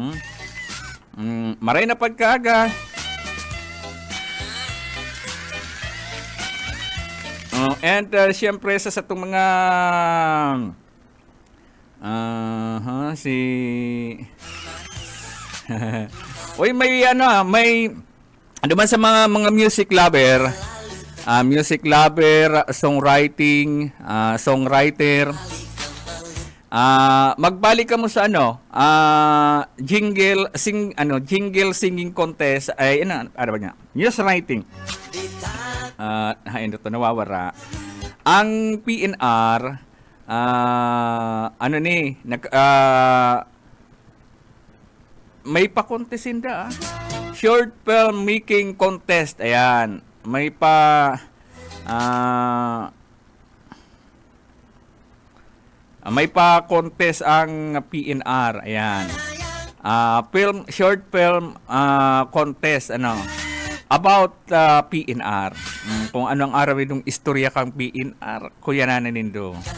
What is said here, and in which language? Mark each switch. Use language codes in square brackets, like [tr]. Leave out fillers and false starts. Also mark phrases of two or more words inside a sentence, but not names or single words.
[bik] Maray na pagkaga. And siyempre sa itong mga si Uy, may duman sa mga [en] music lover, songwriting, songwriter, [bik] magbalik ka mo sa [en] jingle singing contest [bik] ay ano ba niya? [en] News writing. [bik] Ito nawawara. Ang PNR may pa-contesin da. [en] Short film making contest. [bik] Ayan. May pa-contest ang PNR. Ayan. [en] Short film contest about PNR. [bik] Kung anong araw itong istorya kang PNR, kuya na nindo.